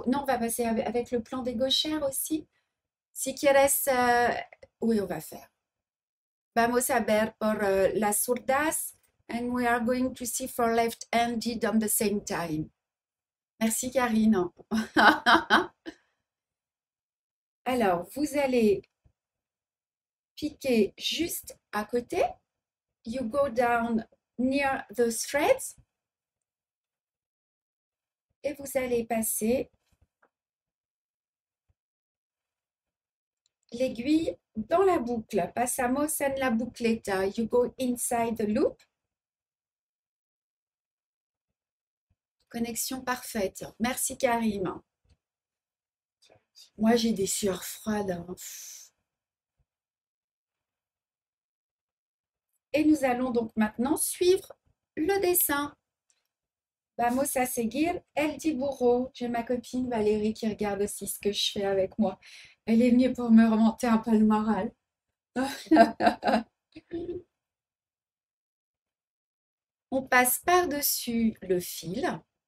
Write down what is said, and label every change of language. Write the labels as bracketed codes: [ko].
[fr] Non, on va passer avec le plan des gauchères aussi. [es] Si quieres, [fr] oui, on va faire. [es] Vamos a ver por las zurdas. [en] And we are going to see for left-handed on the same time. [fr] Merci Karine. Alors, vous allez piquer juste à côté. [en] You go down near the threads. [fr] Et vous allez passer l'aiguille dans la boucle. [es] Pasamos en la boucleta. [en] You go inside the loop. [fr] Connexion parfaite. Merci Karim. Moi, j'ai des sueurs froides, hein. Et nous allons donc maintenant suivre le dessin. [es] Vamos a seguir el dibujo. [fr] J'ai ma copine Valérie qui regarde aussi ce que je fais avec moi. Elle est venue pour me remonter un peu le moral. On passe par-dessus le fil.